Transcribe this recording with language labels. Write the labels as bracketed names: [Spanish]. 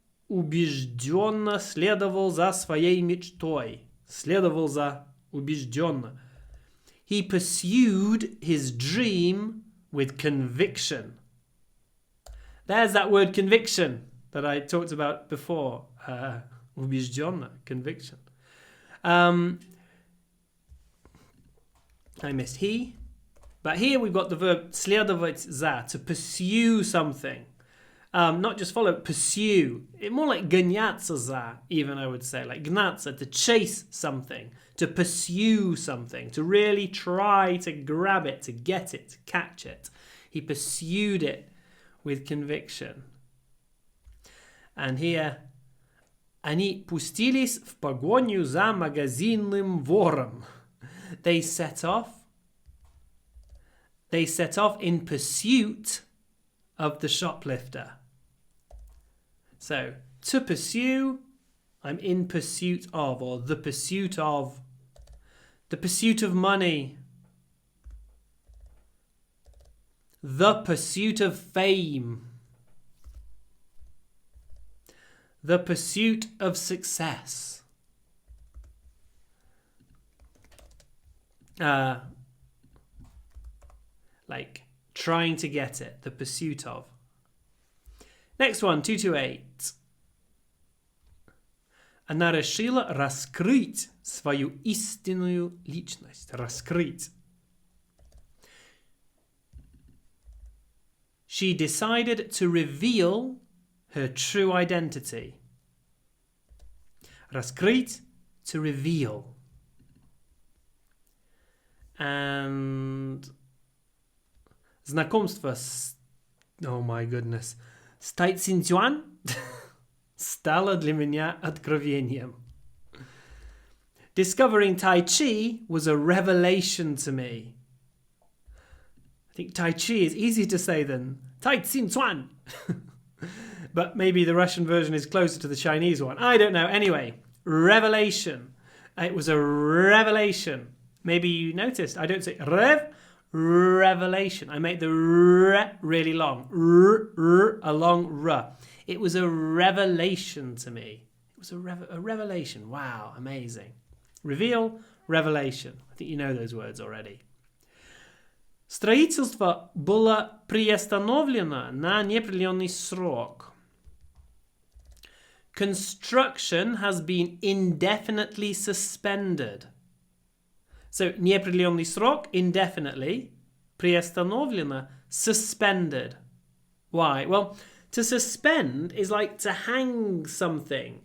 [Russian] убежденно следовал за своей мечтой. Следовал за убежденно. [English] He pursued his dream with conviction. There's that word conviction that I talked about before. Убежденно, conviction. I missed he. But here we've got the verb следовать за, to pursue something. Not just follow, pursue. More like гоняться за, even I would say. Like гнаться, to chase something, to pursue something, to really try to grab it, to get it, to catch it. He pursued it with conviction. And here, [Russian] они пустились в погоню за магазинным вором. [English] They set off in pursuit of the shoplifter. So, to pursue, I'm in pursuit of, or the pursuit of money, the pursuit of fame, the pursuit of success. Like trying to get it, the pursuit of. Next one, 228. [Russian] Она решила раскрыть свою истинную личность. Раскрыть. [English] She decided to reveal her true identity. Раскрыть, to reveal. [Russian] And знакомство с... [English] Oh my goodness. [Russian] С Tai Tsin-Chuan стало для меня откровением. [English] Discovering Tai Chi was a revelation to me. I think Tai Chi is easier to say than Tai Tsin-Chuan. But maybe the Russian version is closer to the Chinese one. I don't know. Anyway, revelation. It was a revelation. Maybe you noticed. I don't say revelation. I make the re really long. A long r. It was a revelation to me. It was a revelation. Wow, amazing. Reveal, revelation. I think you know those words already. [Russian] Строительство было приостановлено на неопределенный срок. [English] Construction has been indefinitely suspended. So, неопределенный срок, indefinitely. Приостановлено, suspended. Why? Well, to suspend is like to hang something.